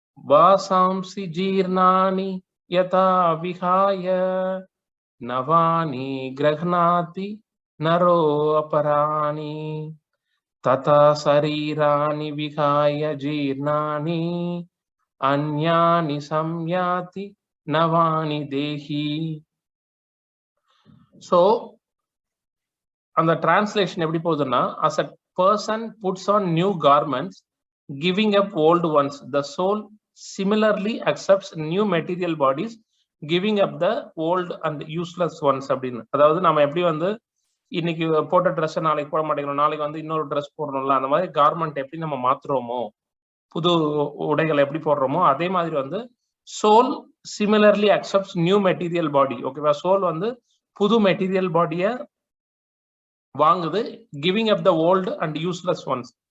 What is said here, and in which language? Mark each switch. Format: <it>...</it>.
<sa>வாசாம்சி ஜீர்ணானி யதா விஹாய நவானி கிரஹ்ணாதி நரோ அபராணி ததா சரீராணி விஹாய ஜீர்ணானி அன்யானி சம்யாதி நவானி தேஹி.</sa> <ta>ஸோ அந்த டிரான்ஸ்லேஷன் எப்படி போகுதுன்னா,</ta> <en>as a person puts on new garments, giving up old ones, the soul similarly accepts new material bodies, giving up the old and useless ones</en> <ta>அப்படின்னு. அதாவது நம்ம எப்படி வந்து இன்னைக்கு போட்ட ட்ரெஸ் நாளைக்கு போட மாட்டேங்கிறோம், நாளைக்கு வந்து இன்னொரு ட்ரெஸ் போடணும்ல, அந்த மாதிரி கார்மெண்ட் எப்படி நம்ம மாத்துறோமோ, புது உடைகளை எப்படி போடுறோமோ, அதே மாதிரி வந்து</ta> <en>Soul similarly accepts new material body.</en> <ta>ஓகேவா? சோல் வந்து புது மெட்டீரியல் பாடியை வாங்குது,</ta> <en>Giving up the old and useless ones.</en>